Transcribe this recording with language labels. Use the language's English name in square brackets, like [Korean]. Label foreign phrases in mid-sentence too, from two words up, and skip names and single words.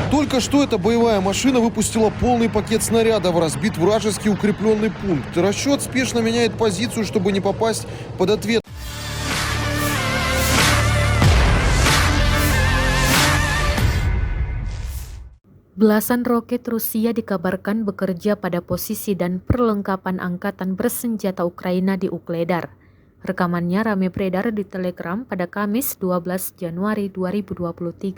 [Russian] Только что эта боевая машина выпустила полный пакет снарядов, разбит вражеский укрепленный пункт. Расчет спешно меняет позицию, чтобы не попасть под ответ. [Indonesian] Belasan roket Rusia dikabarkan bekerja pada posisi dan perlengkapan angkatan bersenjata Ukraina di Ukledar. Rekamannya rame beredar di Telegram pada Kamis 12 Januari 2023.